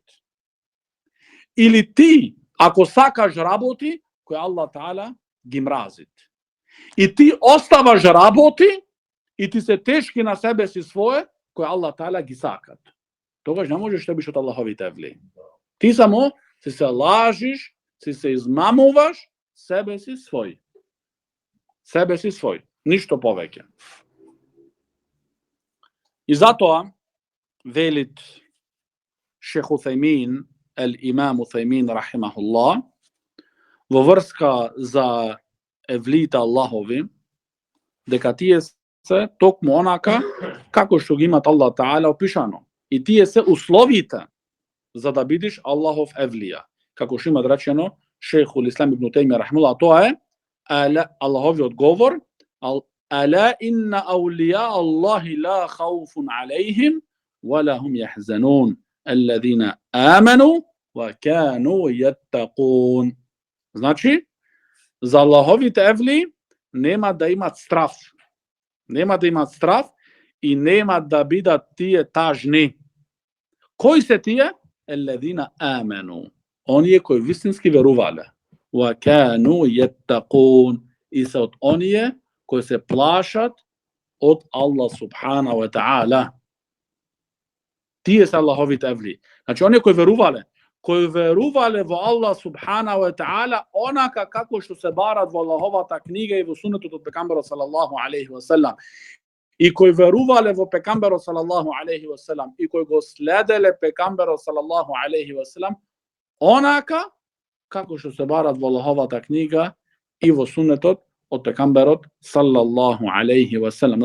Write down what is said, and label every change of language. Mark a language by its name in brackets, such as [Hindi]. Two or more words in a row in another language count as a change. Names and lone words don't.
[Macedonian] Или ти, ако сакаш работи кои [Arabic] الله تعالى [Macedonian] ги мразит. И ти оставаш работи и ти се тешки на себе си свое кои [Arabic] الله تعالى [Macedonian] ги сакат. Тогаш не можеш да бидеш од Аллаховите евли. Ti samo si se lažiš, si se izmamуваš, sebe si svoj. Sebe si svoj, ništo poveke. I zato velit Šejh Uthejmin, el-Imam Uthejmin, rahimahullah, vo vrska za evlita Allahovi, дека тие се токму онака како што ги имат [Arabic] الله تعالى [Macedonian] опишано. И тие се условите за да бидиш Аллахов евлија. Како што има речено Шейхул Ислам ибн Теймија рахимуллах, тоа е Аллахови одговор: [Arabic] ألا إن أولياء الله لا خوف عليهم ولا هم يحزنون الذين آمنوا وكانوا يتقون. [Macedonian] Значи, за Аллаховите евли нема да имат страв. Нема да имат страв и нема да бидат тие тажни. Кои се тие? [Arabic] الذين آمنوا. [Macedonian] Оние кои вистински верувале. [Arabic] وكانوا يتقون. [Macedonian] И се од оние кои се плашат од [Arabic] الله سبحانه وتعالى. [Macedonian] Тие се Аллаховите евли. Значи, оние кои верувале во [Arabic] الله سبحانه وتعالى, [Macedonian] онака како што се барат во Аллаховата книга и во сунетот од пекамберот [Arabic] صلى الله عليه وسلم, [Macedonian] и кои верувале во пекамберот [Arabic] صلى الله عليه وسلم, [Macedonian] и кои го следеле пекамберот [Arabic] صلى الله عليه وسلم, [Macedonian] онака како што се барат во Аллаховата книга и во сунетот од пекамберот [Arabic] صلى الله عليه وسلم.